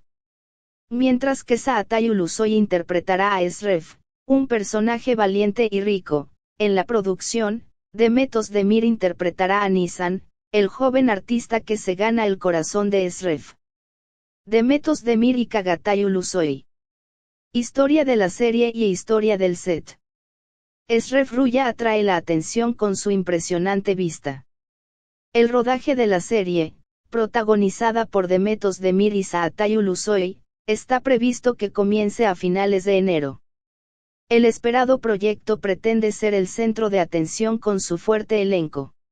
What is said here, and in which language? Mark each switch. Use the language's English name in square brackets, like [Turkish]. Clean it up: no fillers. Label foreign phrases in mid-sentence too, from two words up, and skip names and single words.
[Spanish] Mientras que Çağatay Ulusoy interpretará a Eşref, un personaje valiente y rico, en la producción, Demet Özdemir interpretará a Nisan, el joven artista que se gana el corazón de Eşref. Demet Özdemir y Çağatay Ulusoy. Historia de la serie y historia del set. Eşref Rüya atrae la atención con su impresionante vista. El rodaje de la serie, protagonizada por Demet Özdemir y Çağatay Ulusoy, está previsto que comience a finales de enero. El esperado proyecto pretende ser el centro de atención con su fuerte elenco.